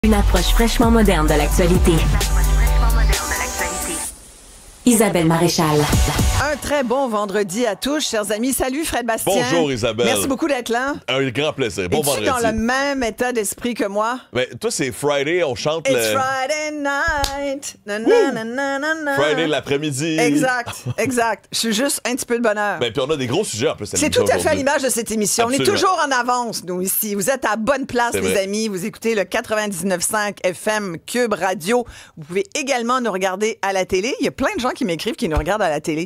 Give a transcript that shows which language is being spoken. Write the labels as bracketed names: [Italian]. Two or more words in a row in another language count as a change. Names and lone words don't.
[French] Une approche fraîchement moderne de l'actualité. Isabelle Maréchal. Un très bon vendredi à tous, chers amis. Salut Fred Bastien. Bonjour Isabelle. Merci beaucoup d'être là. Un grand plaisir. Bon Es-tu vendredi. dans le même état d'esprit que moi? Mais toi, c'est Friday, on chante [English] It's [French] le... [English] Friday night. Na, na, na, na, na, na. [French] Friday l'après-midi. Exact, exact. Je suis juste un petit peu de bonheur. Ben, puis on a des gros sujets en plus. C'est tout à fait à l'image de cette émission. Absolument. On est toujours en avance, nous, ici. Vous êtes à bonne place, C'est les vrai. amis. Vous écoutez le 99.5 FM Cube Radio. Vous pouvez également nous regarder à la télé. Il y a plein de gens qui m'écrivent qui nous regardent à la télé.